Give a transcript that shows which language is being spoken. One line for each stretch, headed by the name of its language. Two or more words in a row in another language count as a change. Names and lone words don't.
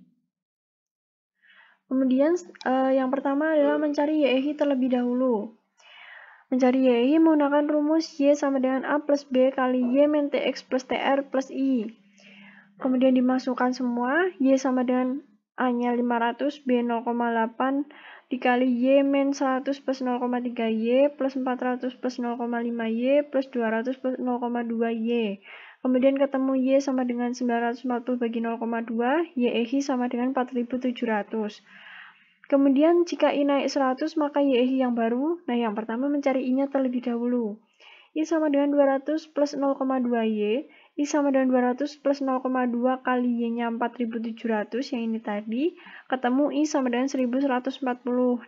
Indonesian: Kemudian yang pertama adalah mencari YEI terlebih dahulu. Mencari YEI menggunakan rumus Y sama dengan A plus B kali Y min TX plus TR plus I. Kemudian dimasukkan semua, Y sama dengan A-nya 500, B 0,8 dikali Y min 100 plus 0,3 Y plus 400 plus 0,5 Y plus 200 plus 0,2 Y. Kemudian ketemu Y sama dengan 940 bagi 0,2, YEHI sama dengan 4700. Kemudian jika I naik 100, maka YEHI yang baru. Nah, yang pertama mencari I-nya terlebih dahulu. I sama dengan 200 plus 0,2Y, I sama dengan 200 plus 0,2 kali Y-nya 4700, yang ini tadi, ketemu I sama dengan 1140.